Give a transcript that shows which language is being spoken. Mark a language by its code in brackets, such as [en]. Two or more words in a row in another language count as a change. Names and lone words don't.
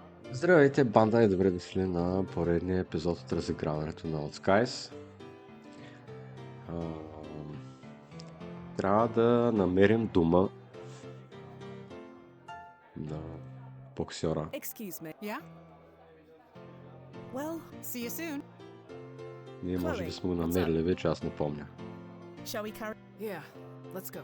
[bg] Здравейте, банда, и добре дошли на поредния епизод от разиграването на От Skies. Трябва да намерим дома на боксера. [en] Excuse me. Yeah? Well, see you soon. [bg] Ние може би сме го намерили вече, аз не помня. [en] Shall we carry? Yeah, let's go.